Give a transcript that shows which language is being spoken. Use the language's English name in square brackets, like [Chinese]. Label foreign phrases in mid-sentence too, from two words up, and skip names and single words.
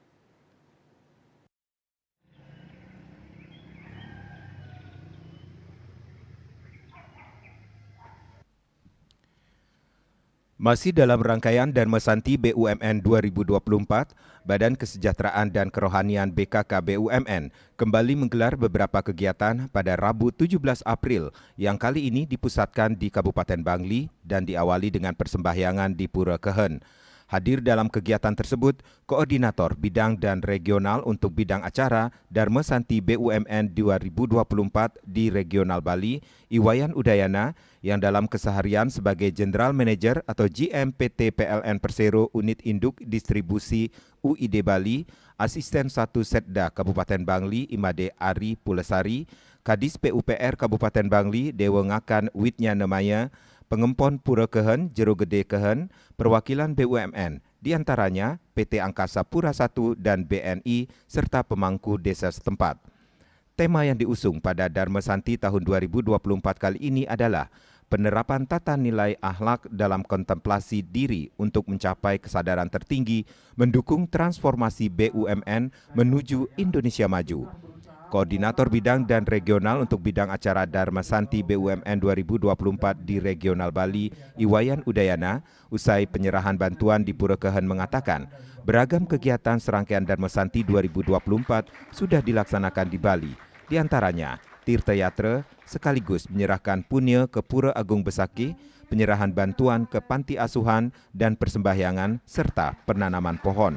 [Indonesian] Masih dalam rangkaian Dharma Santi BUMN 2024, Badan Kesejahteraan dan Kerohanian BKK BUMN kembali menggelar beberapa kegiatan pada Rabu 17 April yang kali ini dipusatkan di Kabupaten Bangli dan diawali dengan persembahyangan di Pura Kehen. Hadir dalam kegiatan tersebut, Koordinator Bidang dan Regional untuk Bidang Acara Dharma Santi BUMN 2024 di Regional Bali, Iwayan Udayana, yang dalam keseharian sebagai [English] General Manager [Indonesian] atau GM PT PLN Persero Unit Induk Distribusi UID Bali, Asisten 1 Setda Kabupaten Bangli Imade Ari Pulesari, Kadis PUPR Kabupaten Bangli Dewa Ngakan Witnya Nemaya, Pengempon Pura Kehen, Jero Gede Kehen, perwakilan BUMN, diantaranya PT Angkasa Pura I dan BNI, serta pemangku desa setempat. Tema yang diusung pada Dharma Santi tahun 2024 kali ini adalah penerapan tata nilai akhlak dalam kontemplasi diri untuk mencapai kesadaran tertinggi, mendukung transformasi BUMN menuju Indonesia Maju. Koordinator Bidang dan Regional untuk Bidang Acara Dharma Santi BUMN 2024 di Regional Bali, Iwayan Udayana, usai penyerahan bantuan di Pura Kehen mengatakan, beragam kegiatan serangkaian Dharma Santi 2024 sudah dilaksanakan di Bali, di antaranya Tirta Yatra sekaligus menyerahkan punya ke Pura Agung Besaki, penyerahan bantuan ke panti asuhan dan persembahyangan serta penanaman pohon.